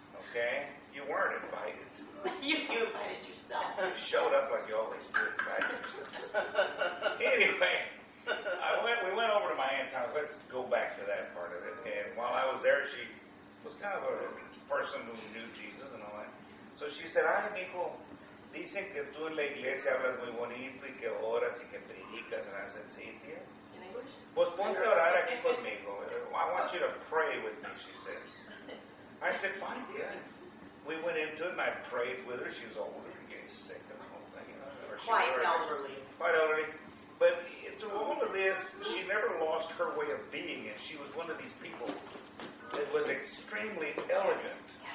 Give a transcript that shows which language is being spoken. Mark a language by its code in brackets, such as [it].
[en] Okay? You weren't invited. You invited yourself. You showed up like you always do. Anyway, we went over to my aunt's house. Let's go back to that part of it. And while I was there, she was kind of a person who knew Jesus and all that. So she said, [es] "Ay, mijo, dicen que tú en la iglesia hablas muy bonito y que oras y que predicas." [en] And I said, [es] "Sí, tía." [en] In English? [es] Pues ponte a orar aquí conmigo. [en] I want you to pray with me, she said. I said, "Fine, tía." We went into it and I prayed with her. She was older and getting sick and the whole thing. Quite elderly. Quite elderly. But through all of this, she never lost her way of being, and she was one of these people that was extremely elegant.